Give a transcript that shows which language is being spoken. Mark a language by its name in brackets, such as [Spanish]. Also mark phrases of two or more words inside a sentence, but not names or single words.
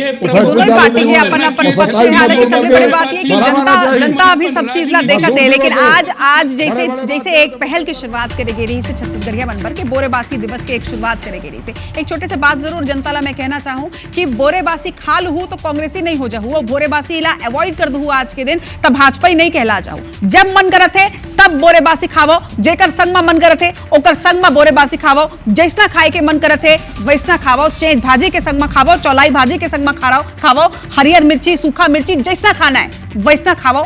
[Chhattisgarhi] जनता अभी सब चीज ला देखते है। लेकिन आज जैसे एक पहल की शुरुआत करेगी रही से छत्तीसगढ़िया बनकर के बोरेबासी दिवस की एक शुरुआत करेगी रही से। एक छोटे से बात जरूर जनता ला मैं कहना चाहूँ कि बोरेबासी खा लू तो कांग्रेसी नहीं हो जाऊँ और बोरेबासी ला अवॉइड कर दू आज के दिन तब भाजपा ही नहीं कहला जाऊँ। जब मन करत है तब बोरेबासी खावो, जेकर संग में मन करत है ओकर संग में बोरेबासी खावो, जैसना खाए के मन करत है वैसना खावो, चेंज भाजी के संग में खावो, चौलाई भाजी के संग में खावो, हरियर मिर्ची सूखा मिर्ची जैसना खाना है वैसना खावो।